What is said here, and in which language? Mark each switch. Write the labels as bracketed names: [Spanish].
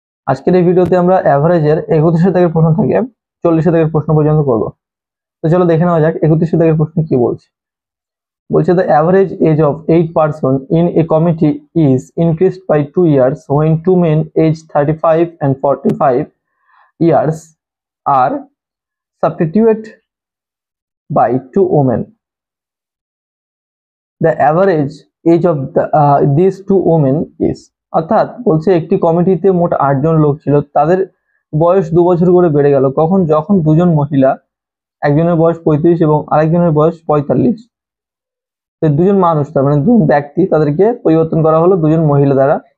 [Bangla] আজকের এই ভিডিওতে আমরা অ্যাভারেজের 31 দাগের প্রশ্ন থেকে 40 দাগের প্রশ্ন পর্যন্ত করব। তো চলো দেখে নেওয়া যাক 31 দাগের প্রশ্ন কি বলছে। [English] বলছে the average age of 8 person in a committee is increased by 2 years when two men aged 35 and 45 years are substituted by two women. The average age of these two women is, [Bangla] অর্থাৎ বলছে একটি কমিটিতে মোট 8 জন লোক ছিল, তাদের বয়স 2 বছর করে বেড়ে গেল কখন? যখন দুজন মহিলা, একজনের বয়স 35 এবং আরেকজনের বয়স 45, তো দুজন মানুষ, তার মানে দুজন ব্যক্তি, তাদেরকে পরিবর্তন করা হলো দুজন মহিলা দ্বারা।